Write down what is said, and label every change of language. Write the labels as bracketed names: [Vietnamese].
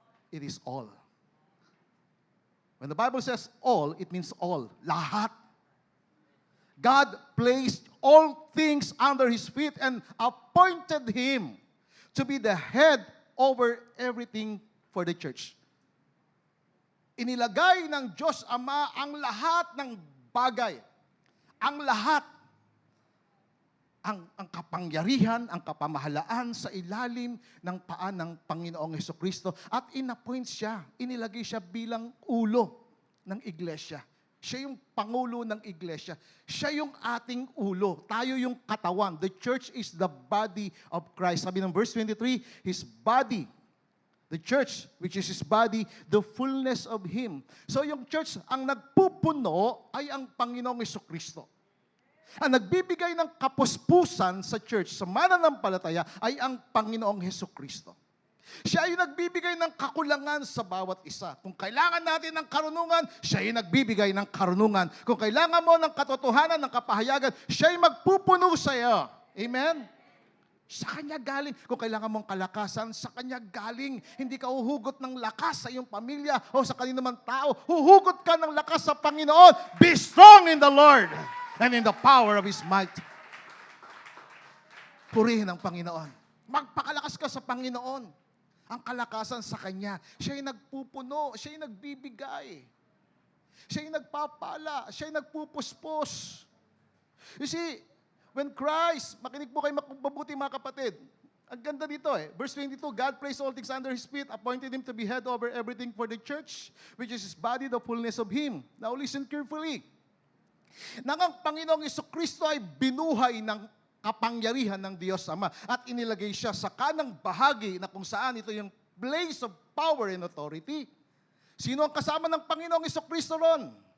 [English] It is all. When the Bible says all, it means all. [Filipino] Lahat. [English] God placed all things under His feet and appointed Him to be the head over everything for the church. [Filipino] Inilagay ng Diyos Ama ang lahat ng bagay, ang lahat, ang kapangyarihan, ang kapamahalaan sa ilalim ng paa ng Panginoong Jesucristo at inappoint siya, inilagay siya bilang ulo ng iglesia. Siya yung pangulo ng iglesia. Siya yung ating ulo. Tayo yung katawan. [English] The church is the body of Christ. [Filipino] Sabi ng [English] verse 23, His body, the church, which is His body, the fullness of Him. [Filipino] So yung church, ang nagpupuno ay ang Panginoong Jesucristo. Ang nagbibigay ng kapuspusan sa church, sa mananampalataya, ay ang Panginoong Jesucristo. Siya ay nagbibigay ng kakulangan sa bawat isa. Kung kailangan natin ng karunungan, siya ay nagbibigay ng karunungan. Kung kailangan mo ng katotohanan, ng kapahayagan, siya ay magpupuno sa iyo. Amen? Sa Kanya galing. Kung kailangan mong kalakasan, sa Kanya galing. Hindi ka uhugot ng lakas sa iyong pamilya o sa kanino man tao. Huhugot ka ng lakas sa Panginoon. [English] Be strong in the Lord and in the power of His might. [Filipino] Purihin ang Panginoon. Magpakalakas ka sa Panginoon. Ang kalakasan sa Kanya. Siya ay nagpupuno. Siya ay nagbibigay. Siya ay nagpapala. Siya ay nagpupuspos. [English] You see, when Christ, [Filipino] makinig po kayo mabuti mga kapatid. Ang ganda dito eh. [English] Verse 22, God placed all things under His feet, appointed Him to be head over everything for the church, which is His body, the fullness of Him. Now listen carefully. [Filipino] Nang ang Panginoong Jesucristo ay binuhay ng kapangyarihan ng Diyos Ama at inilagay siya sa kanang bahagi na kung saan ito yung [English] place of power and authority. [Filipino] Sino ang kasama ng Panginoong Jesucristo ron?